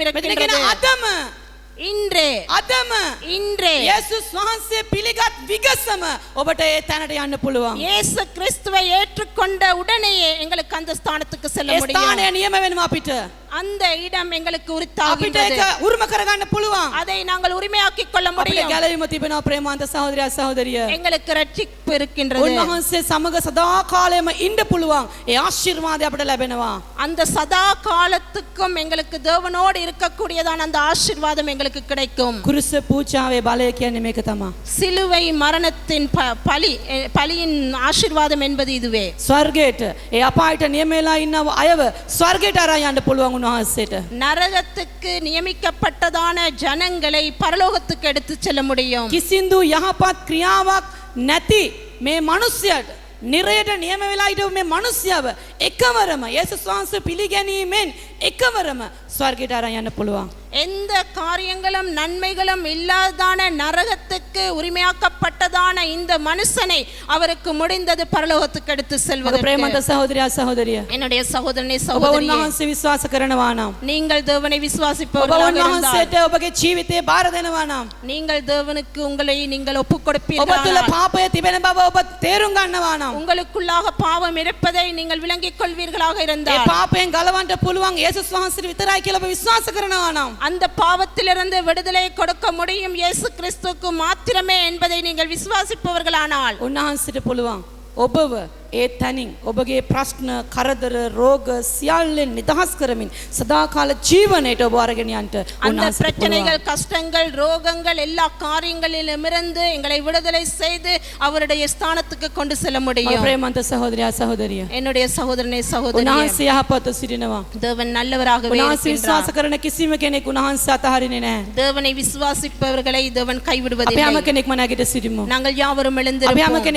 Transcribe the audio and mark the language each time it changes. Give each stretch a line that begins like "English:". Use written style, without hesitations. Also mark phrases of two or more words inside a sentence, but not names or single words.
Sinhala: මෙතන කියන
Tamil: இருக்கிறது.
Sinhala: අදම
Tamil: இன்றே
Sinhala: අදම
Tamil: இன்றே
Sinhala: යේසුස් වහන්සේ පිළිගත් විගසම ඔබට ඒ තැනට යන්න පුළුවන්.
Tamil: இயேசு கிறிஸ்துவை ஏற்றுக்கொண்ட உடனேயே எங்களுக்கு அந்த ஸ்தானத்துக்கு செல்ல
Sinhala: ඒ
Tamil: முடியும்.
Sinhala: ස්ථානය නියම වෙනවා අපිට.
Tamil: அந்த இடம் எங்களுக்கு
Sinhala: අපිට
Tamil: உரித்தாகின்றது.
Sinhala: ඒක උරුම කරගන්න පුළුවන්.
Tamil: அதை நாங்கள் உரிமையாக்கிக் கொள்ள
Sinhala: අපිට
Tamil: முடியும்.
Sinhala: ගැලවීම තිබෙනවා ප්‍රේමාන්ත සහෝදරයා සහෝදරිය.
Tamil: எங்களுக்கு ரட்சிப்பு இருக்கின்றது.
Sinhala: උන්වහන්සේ සමග සදාකාලෙම ඉන්න පුළුවන්. ඒ ආශිර්වාදය අපිට ලැබෙනවා.
Tamil: அந்த சதா காலத்துக்கும் எங்களுக்கு தேவனோடு இருக்கக்கூடியதான அந்த ஆசீர்வாதம் எங்களுக்கு கிடைக்கும்.
Sinhala: කුරුස පූජාවේ බලය කියන්නේ මේක තමයි.
Tamil: சிலுவை மரணத்தின் பலியின் ஆசீர்வாதம் என்பது இதுவே.
Sinhala: ස්වර්ගයට ඒ අපායට නියම වෙලා ඉන්නව අයව ස්වර්ගයට අරන් යන්න පුළුවන් උන්වහන්සේට.
Tamil: நரகத்துக்கு நியமிக்கப்பட்டதான ஜனங்களை பரலோகத்துக்கு எடுத்து செல்ல முடியும்.
Sinhala: කිසිඳු යහපත් ක්‍රියාවක් නැති මේ මිනිස්යාට නිරයට නියම වෙලා හිටපු මේ මිනිස්යාව එකවරම යේසුස් වහන්සේ පිළිගැනීමෙන් එකවරම ස්වර්ගයට අරන් යන්න පුළුවන්.
Tamil: எந்த காரியங்களும் நன்மைகளும் இல்லாதான நரகத்துக்கு உரிமையாக்கப்பட்டதான இந்த மனுஷனை அவருக்கு முடிந்தது பரலோகத்துக்கு எடுத்து செல்வது.
Sinhala: ප්‍රේමන්ත සහෝදරයා සහෝදරිය.
Tamil: என்னுடைய சகோதரனே
Sinhala: ඔබ
Tamil: சகோதரியே,
Sinhala: උන්වහන්සේ විශ්වාස කරනවා නම්
Tamil: நீங்கள் தேவனை
Sinhala: ඔබ
Tamil: விசுவாசிப்பவர்களாக இருந்தால்,
Sinhala: උන්වහන්සේට ඔබගේ ජීවිතේ බාර දෙනවා නම්
Tamil: நீங்கள் தேவனுக்கு உங்களை நீங்கள் ஒப்புக்
Sinhala: ඔබ තුළ
Tamil: கொடுப்பீர்கள்,
Sinhala: පාපය තිබෙන බව ඔබ තේරුම් ගන්නවා නම්
Tamil: உங்களுக்குள்ளாக பாவம் இருப்பதை நீங்கள் விளங்கிக் கொள்வீர்களாக
Sinhala: ඒ
Tamil: இருந்தால்,
Sinhala: පාපයෙන් ගලවන්න පුළුවන් යේසුස් වහන්සේට විතරයි කියලා ඔබ විශ්වාස කරනවා නම්
Tamil: அந்த பாவத்திலிருந்து விடுதலை கொடுக்க முடியும் இயேசு கிறிஸ்துவுக்கு மாத்திரமே என்பதை நீங்கள் விசுவாசிப்பவர்களானால்
Sinhala: උන්වහන්සේට පුළුවන් ඔබව ඒ තනින් ඔබගේ ප්‍රශ්න කරදර රෝග සියල්ලෙන් නිදහස් කරමින් සදාකාල ජීවනයට ඔබ අරගෙන යන්න
Tamil: அந்த பிரச்சனைகள் கஷ்டங்கள் ரோகங்கள் எல்லா காரியங்களிலுமிருந்து எங்களை விடுதலை செய்து அவருடைய ஸ்தானத்துக்கு கொண்டு செல்ல முடியும்
Sinhala: ප්‍රේමන්ත සහෝදරයා සහෝදරිය
Tamil: என்னுடைய சகோதரனே சகோதரியே
Sinhala: උන්වහන්සේ යහපත්ව සිටිනවා
Tamil: தேவன் நல்லவராகவே
Sinhala: උන්වහන්සේ විශ්වාස
Tamil: இருக்கிறார்
Sinhala: කරන කිසිම කෙනෙක් උන්වහන්සේ අතහරින්නේ නැහැ
Tamil: தேவனை விசுவாசிப்பவர்களை தேவன்
Sinhala: අපි
Tamil: கைவிடுவதில்லை
Sinhala: හැම කෙනෙක්ම නැගිට සිටිමු
Tamil: நாங்கள் யாவரும்
Sinhala: අපි හැම
Tamil: எழுந்திருப்போம்
Sinhala: කෙනෙක්